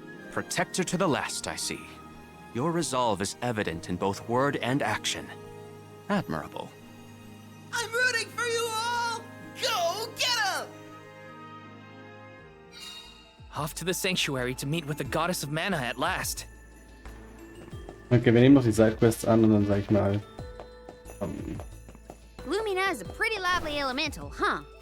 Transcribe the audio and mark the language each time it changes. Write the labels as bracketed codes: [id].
[en] Protector to the last, I see. Your resolve is evident in both word and action. Admirable. I'm rooting for you all! Go get 'em! Off to the sanctuary to meet with the goddess of mana at last. [de] Okay, wir nehmen noch die Sidequests an und dann sag ich mal. [en] Lumina is a pretty lively elemental, huh?